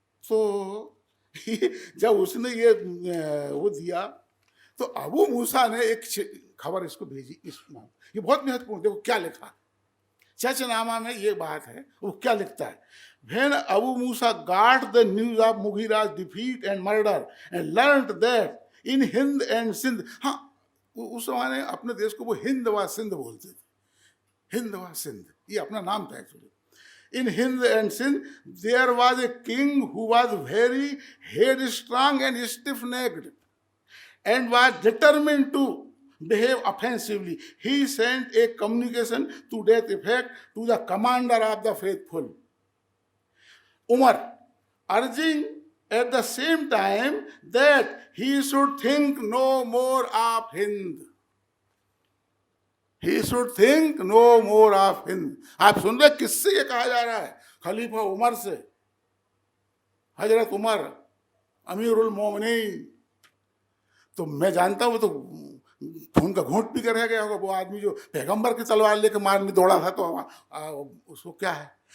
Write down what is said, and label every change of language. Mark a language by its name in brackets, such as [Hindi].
[Hindi] तो जब उसने ये वो दिया तो अबू मूसा ने एक खबर इसको भेजी, ये बहुत महत्वपूर्ण, देखो क्या लिखा चचनामा में, ये बात है वो क्या लिखता है। [English] When Abu Musa got the news of Mughira's defeat and murder and learned that in Hind and Sindh, [Hindi] हाँ उस समय अपने देश को वो हिंद व सिंध बोलते थे, हिंद व सिंध ये अपना नाम था actually. [English] In Hind and Sindh there was a king who was very headstrong and stiff-necked and was determined to behave offensively. He sent a communication to that effect to the commander of the faithful, Umar, urging at the same time that he should think no more of Hind. He should think no more of Hind. [Hindi] आप सुन रहे किससे ये कहा जा रहा है? खलीफा उमर से, हजरत उमर अमीरुल मोमिनीन। तो मैं जानता हूँ तो खून का घूंट पी कर रह गया होगा वो आदमी जो पैगंबर की तलवार लेकर मारने दौड़ा था, तो उसको क्या है।